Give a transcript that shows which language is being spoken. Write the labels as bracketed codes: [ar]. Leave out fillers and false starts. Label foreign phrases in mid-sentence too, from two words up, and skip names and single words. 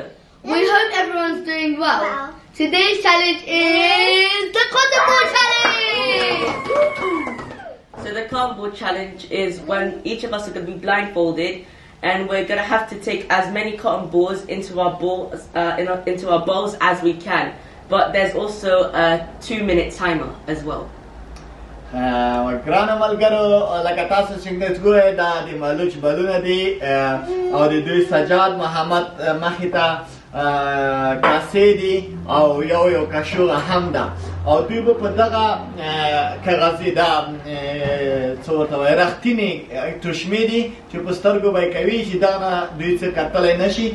[en] We hope everyone's doing well. Today's challenge is the cotton ball challenge. So the cardboard challenge is when each of us are going to be blindfolded, and we're going to have to take as many cotton balls into our bowls as we can. But there's also a 2-minute timer as well. [ps] ګرانه ملګرو لکه تاسو څنګه ګورئ دا د ملوچ بلونه دي او د دوی سجاد محمد مخې ته کاسې دي او یو کاشوغه هم ده او دوی به په دغه کاغذي دا څه ورته وایي رښتینې تشمې دي چې په سترګو به یې کوي چې دغه دوی څه کتلی نه شي.